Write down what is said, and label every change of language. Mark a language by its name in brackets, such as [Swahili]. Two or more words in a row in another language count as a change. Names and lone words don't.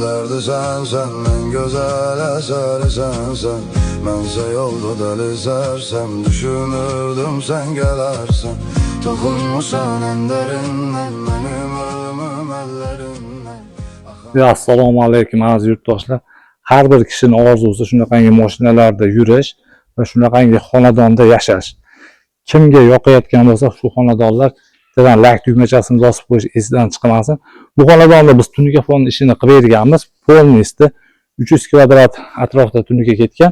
[Turkish] derdi sensen, en güzel eseri sensen. Bense yolda deli sersem, düşünürdüm sen gelersen. Dokunmuşsan en derinden, benim ölümüm ellerinden. [Uzbek] Assalomu alaykum aziz yurtdoshlar. Har bir kishining orzusi shunaqangi mashinalarda yurish va shunaqangi xonadonda yashash. Kimga yoqayotgan bo'lsa, shu xonadonlar degan like tugmachasini bosib qo'yish esidan chiqmasin. Bu xonadonda biz tunuka fon ishini qilib berganmiz. Polniysti 300 kvadrat atrofda tunuka ketgan.